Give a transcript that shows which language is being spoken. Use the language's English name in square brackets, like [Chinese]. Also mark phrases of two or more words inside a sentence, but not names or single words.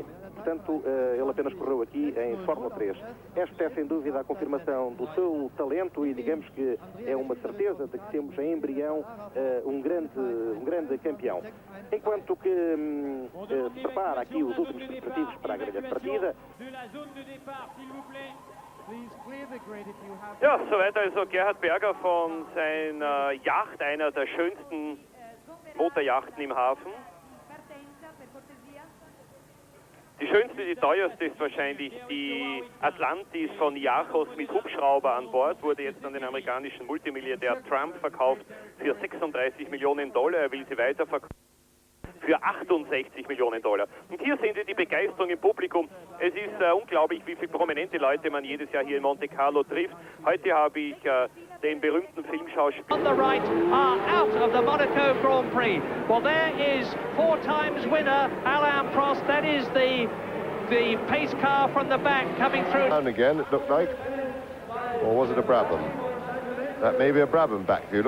[Portuguese] Portanto, ele apenas correu aqui em Fórmula 3. Esta é sem dúvida a confirmação do seu talento e digamos que é uma certeza de que temos em embrião um grande campeão. Enquanto que se prepara aqui os últimos preparativos para a grelha de partida. [German] Ja, soweit also Gerhard Berger von seiner Yacht, einer der schönsten Motorjachten im Hafen. Die schönste, die teuerste ist wahrscheinlich die Atlantis von Iachos mit Hubschrauber an Bord, wurde jetzt an den amerikanischen Multimilliardär Trump verkauft für 36 Millionen Dollar. Er will sie weiterverkaufen für 68 Millionen Dollar. Und hier sehen Sie die Begeisterung im Publikum. Es ist unglaublich, wie viele prominente Leute man jedes Jahr hier in Monte Carlo trifft. Heute habe ich den berühmten Filmschauspieler. [English] On the right are out of the Monaco Grand Prix. Well, there is 4 times winner Alain Prost. That is the pace car from the back coming through. And again, it looked like, or was it a Brabham? That may be a Brabham back view.